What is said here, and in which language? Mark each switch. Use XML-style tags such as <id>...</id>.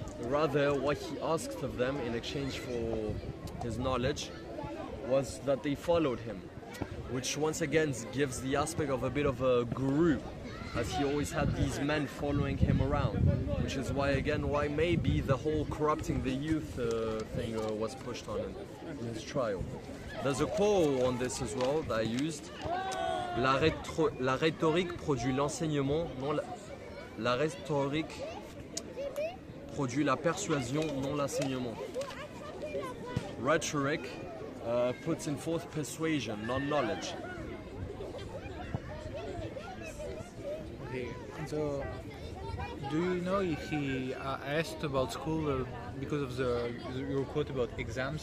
<en>Rather, what he asked of them in exchange for his knowledge was that they followed him, which once again gives the aspect of a bit of a guru, as he always had these men following him around, which is why maybe the whole corrupting the youth thing was pushed on him in his trial. There's a quote on this as well that I used.</en> <fr>La rhétorique produit l'enseignement, non la rhétorique produit la persuasion, non l'enseignement.</fr> <en>Rhetoric puts in forth persuasion, not knowledge. Okay, so do you know if he asked about school because of your quote about exams?</en>